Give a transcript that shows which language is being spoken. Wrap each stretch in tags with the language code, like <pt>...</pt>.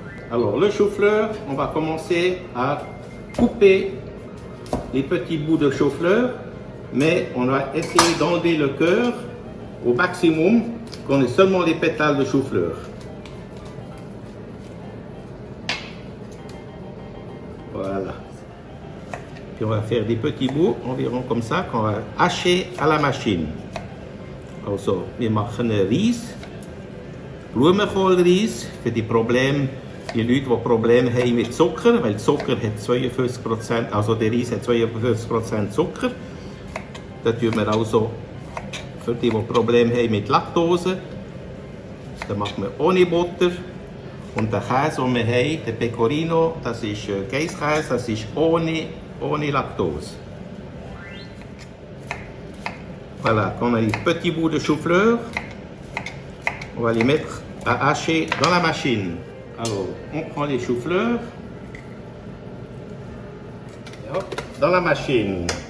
<fr>Alors le chou-fleur, on va commencer à couper les petits bouts de chou-fleur, mais on va essayer d'enlever le cœur au maximum, qu'on ait seulement les pétales de chou-fleur. Voilà. Puis on va faire des petits bouts, environ comme ça, qu'on va hacher à la machine.</fr> <de>Also, wir machen Reis, Blumenkohlreis für die Probleme, die Leute, die Probleme haben mit Zucker, weil Zucker hat 52%, also der Reis hat 52% Zucker. Da tun wir also für die Probleme haben mit Laktose, da machen wir ohne Butter. Und der Käse, den wir haben, der Pecorino, das ist Geisskäse, das ist ohne Laktose.</de> <fr>Voilà, quand on a les petits bouts de chou-fleur, on va les mettre à hacher dans la machine. Alors, on prend les chou-fleurs dans la machine.</fr>